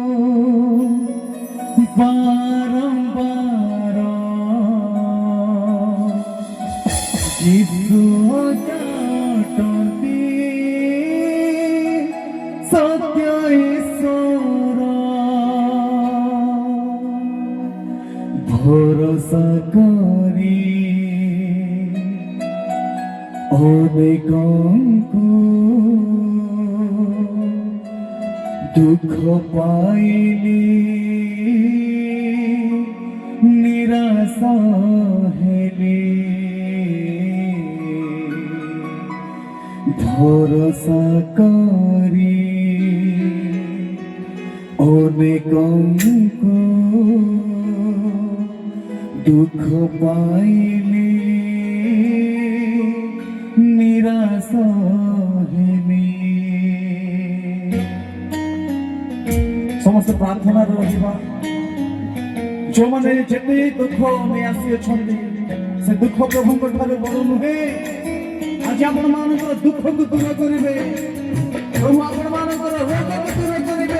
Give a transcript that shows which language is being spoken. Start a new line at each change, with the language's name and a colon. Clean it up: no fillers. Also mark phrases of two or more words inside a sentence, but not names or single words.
Odia: ବାରମ୍ବାର ଯୀଶୁ ଅଟନ୍ତି ସତ୍ୟ ଈଶ୍ୱର ଭରସା କରି ଅନେକଙ୍କୁ ଦୁଃଖ ପାଇଲେ ନିରାଶା ହେଲେ ଭରସା କରି ଅନେକ ଦୁଃଖ ପାଇଲେ ନିରାଶା ହେଲେ ସମସ୍ତେ ପ୍ରାର୍ଥନାରେ ରହିବା। ଯୋଉମାନେ ଯେତେ ଦୁଃଖ ନେଇ ଆସିଅଛନ୍ତି ସେ ଦୁଃଖ ପ୍ରଭୁଙ୍କ ଠାରୁ ବଡ଼ ନୁହେଁ। ଆଜି ଆପଣମାନଙ୍କର ଦୁଃଖକୁ ଦୂର କରିବେ, ପ୍ରଭୁ ଆପଣମାନଙ୍କର ରୋଗକୁ ଦୂର କରିବେ।